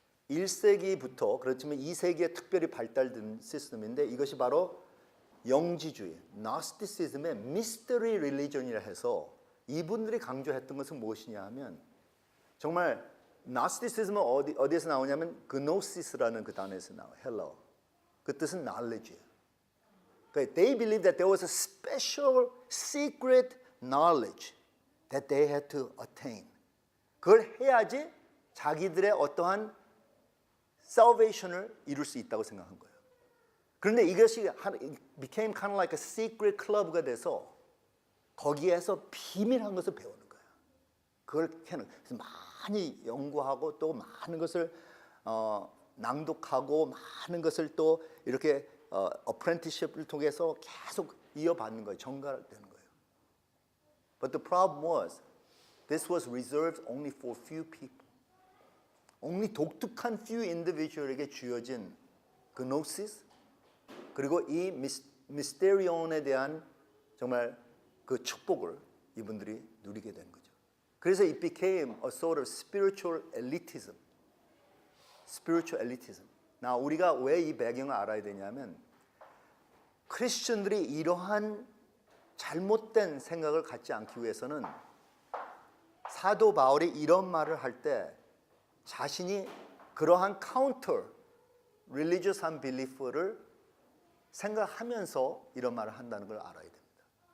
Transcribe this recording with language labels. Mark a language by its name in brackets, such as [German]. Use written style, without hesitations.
[Korean] 1세기부터 그렇지만 2세기에 특별히 발달된 시스템인데 이것이 바로 영지주의, 나스티시즘의 미스터리 릴리전이라 해서 이분들이 강조했던 것은 무엇이냐 하면 정말 나스티시즘은 어디에서 나오냐면 그노시스라는 그 단어에서 나와요. 헬라어. 그 뜻은 knowledge예요. 그러니까 [English] they believed that there was a special secret knowledge that they had to attain. [Korean] 그걸 해야지 자기들의 어떠한 salvation을 이룰 수 있다고 생각한 거예요. 그런데 이것이 [English] became kind of like a secret club [Korean] 가 돼서 거기에서 비밀한 것을 배우는 거예요. 그걸 캐는 그래서 많이 연구하고 또 많은 것을 낭독하고 많은 것을 또 이렇게 apprenticeship을 통해서 계속 이어받는 거예요. 전가되는 거예요. [English] But the problem was this was reserved only for few people. [Korean] only 독특한 few individual에게 주어진 gnosis 그리고 이 미스테리온에 대한 정말 그 축복을 이분들이 누리게 된 거죠. 그래서 [English] it became a sort of spiritual elitism. spiritual elitism. [Korean] 나 우리가 왜 이 배경을 알아야 되냐면 크리스천들이 이러한 잘못된 생각을 갖지 않기 위해서는 사도 바울이 이런 말을 할 때 자신이 그러한 [English] counter religious unbelief [Korean] 를 생각하면서 이런 말을 한다는 걸 알아야 됩니다.